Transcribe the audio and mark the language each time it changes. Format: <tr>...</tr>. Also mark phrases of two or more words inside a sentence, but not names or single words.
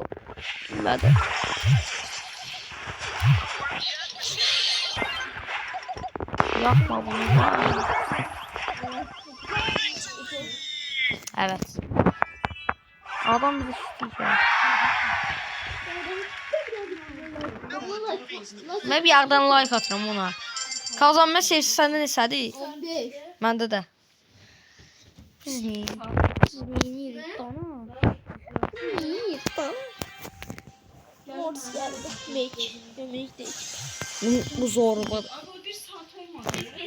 <tr>Hadi. Yapma bunu. Evet. Adam bizi isteyecek.</tr> <az>Mən bir yerdən like atıram ona. Kazanma sevgisi səndə neçədir? 15. Məndə də. Biz neyirik dana? Neyirik dana?</az> <tr>Mortis geldi. Make. Make değil. Bu zorba. Abi bir saat olmadı.</tr>